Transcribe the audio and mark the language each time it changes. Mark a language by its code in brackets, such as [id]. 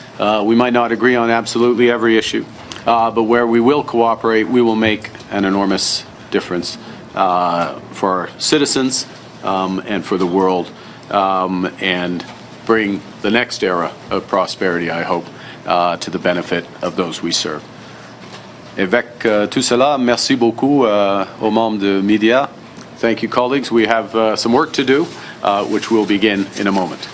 [en] We might not agree on absolutely every issue, but where we will cooperate, we will make an enormous difference for our citizens and for the world, and bring the next era of prosperity, I hope, to the benefit of those we serve. [fr] Avec tout cela, merci beaucoup aux membres de media. [en] Thank you, colleagues. We have some work to do, which will begin in a moment.